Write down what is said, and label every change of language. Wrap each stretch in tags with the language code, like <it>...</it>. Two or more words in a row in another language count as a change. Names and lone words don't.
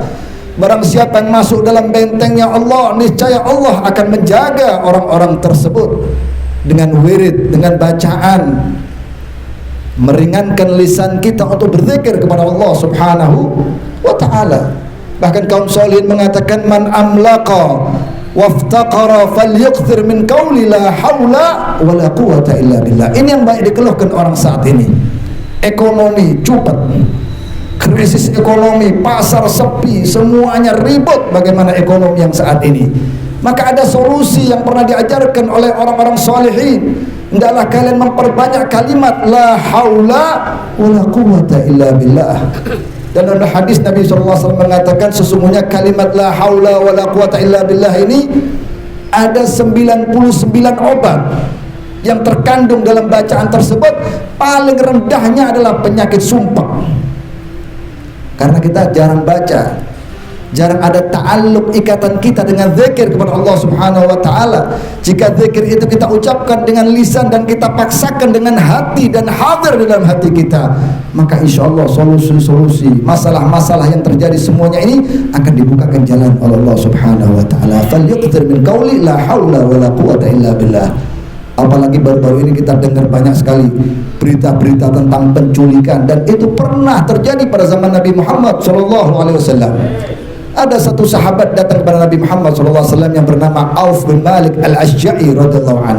<id>Barang siapa yang masuk dalam bentengnya Allah, niscaya Allah akan menjaga orang-orang tersebut dengan wirid, dengan bacaan, meringankan lisan kita untuk berzikir kepada Allah</id> <ar>سبحانه وتعالى.</ar> <id>Bahkan kaum solihin mengatakan,</id> <ar>من أملق وافتقر فليكثر من قول لا حول ولا قوة إلا بالله.</ar> <id>Ini yang banyak dikeluhkan orang saat ini. Ekonomi cupat, krisis ekonomi, pasar sepi, semuanya ribut. Bagaimana ekonomi yang saat ini? Maka ada solusi yang pernah diajarkan oleh orang-orang solihin. Hendaklah kalian memperbanyak kalimat</id> <ar>لا حول ولا قوة إلا بالله.</ar> <id>Dan dalam hadis Nabi SAW mengatakan, sesungguhnya kalimat</id> <ar>لا حول ولا قوة إلا بالله</ar> <id>ini ada 99 obat yang terkandung dalam bacaan tersebut. Paling rendahnya adalah penyakit sumpah. Karena kita jarang baca, jarang ada ta'alluq, ikatan kita dengan zikir kepada Allah</id> <ar>سبحانه وتعالى.</ar> <id>Jika zikir itu kita ucapkan dengan lisan dan kita paksakan dengan hati dan hadir dalam hati kita, maka</id> <ar>إن شاء الله</ar> <id>solusi-solusi masalah-masalah yang terjadi semuanya ini akan dibukakan jalan oleh Allah</id> <ar>سبحانه وتعالى. فليكثر من قول لا حول ولا قوة إلا بالله.</ar> <id>Apalagi baru-baru ini kita dengar banyak sekali berita-berita tentang penculikan, dan itu pernah terjadi pada zaman Nabi Muhammad SAW. Ada satu sahabat datang kepada Nabi Muhammad SAW yang bernama Auf bin Malik al-Ashja'i</id> <ar>رضي الله عنه.</ar>